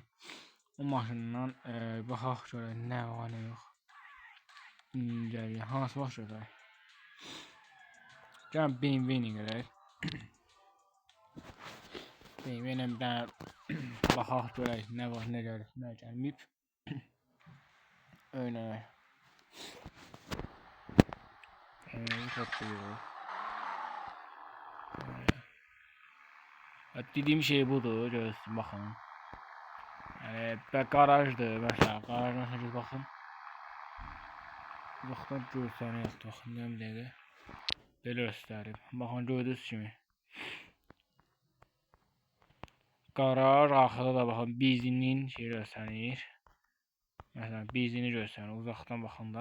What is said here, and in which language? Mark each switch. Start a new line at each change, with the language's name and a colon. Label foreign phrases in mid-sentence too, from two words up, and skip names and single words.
Azerbaijani: O maşından baxaq görək nə var, nə yox. Gəlir, hansı maşın görək. Gəlin BMW-ni görək. BMW-lə bir dənə baxaq görək nə var, nə gəlir, nə gəlməyib.
Turkish: Öyle. Çok iyi. Dediğim şey budur, görürsün bakın. Garajdır mesela, garajdan bakın.
Azerbaijani: Uzaqdan görsəniz, baxın nə bilədə. Belə göstərim. Baxın gördüyünüz kimi. Garaj arxada da baxın benzinin şey göstərir. Məsələn, benzini göstərir uzaqdan baxanda.